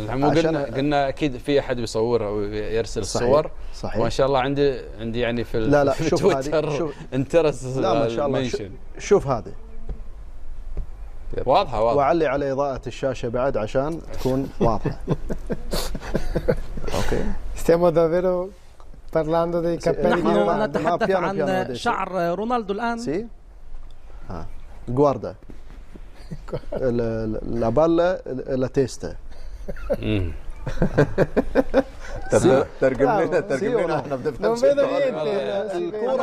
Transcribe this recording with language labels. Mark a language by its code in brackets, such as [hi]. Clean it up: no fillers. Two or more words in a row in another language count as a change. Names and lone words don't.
[ar] قلنا اكيد في احد بيصور او يرسل الصور. صحيح. ما شاء الله عندي يعني في لا في شوف تويتر انترس. لا ما شاء الله. شوف هذه واضحه. وعلي على اضاءة الشاشة بعد عشان تكون واضحة. اوكي. [it] Stiamo davvero parlando dei capelli. [ar] نحن نتحدث عن شعر رونالدو الآن. [it] Si guarda la palla la testa. [ar] ترجم لنا احنا بنفهم شيء. الكورة